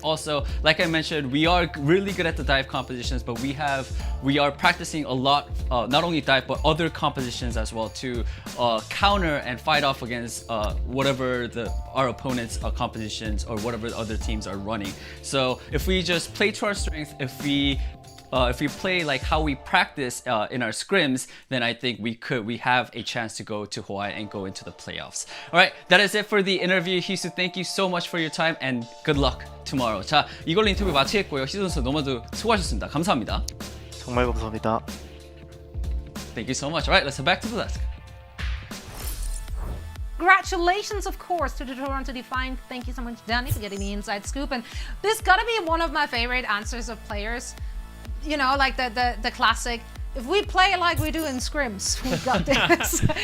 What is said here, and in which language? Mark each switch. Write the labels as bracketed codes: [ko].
[en] Also, like I mentioned, we are really good at the dive compositions, but we are practicing a lot, not only dive but other compositions as well to counter and fight off against whatever our opponents' compositions or whatever the other teams are running. So if we just play to our strength, if we play like how we practice in our scrims, then I think we have a chance to go to Hawaii and go into the playoffs. All right, that is it for the interview. Hisu, thank you so much for your time and good luck tomorrow. [ko] 자, 이걸로 인터뷰 마치겠고요. 희수 선수 너무도 수고하셨습니다. 감사합니다. 정말 감사합니다. [en] Thank you so much. All right, let's head back to the desk. Congratulations, of course, to the Toronto Defiant. Thank you so much, Danny, for getting the inside scoop. And this gotta be one of my favorite answers of players. You know, like the classic, if we play like we do in scrims, we got this.